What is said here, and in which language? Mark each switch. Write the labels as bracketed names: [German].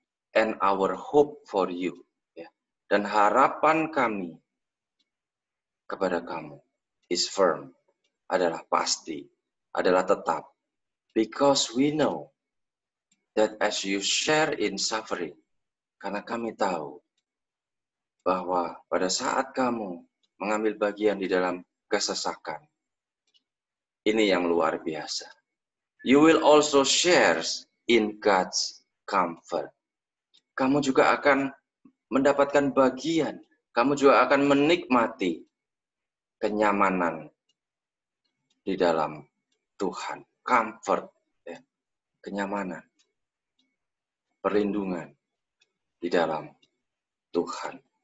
[English] And our hope for you, [Indonesian] ya, dan harapan kami kepada kamu [English] is firm, [Indonesian] adalah pasti, adalah tetap. [English] Because we know that as you share in suffering, [Indonesian] karena kami tahu bahwa pada saat kamu mengambil bagian di dalam kesesakan, ini yang luar biasa. [English] You will also share in God's comfort. [Indonesian] Kamu juga akan mendapatkan bagian, kamu juga akan menikmati kenyamanan di dalam Tuhan. Comfort, ya. Kenyamanan, perlindungan di dalam Tuhan.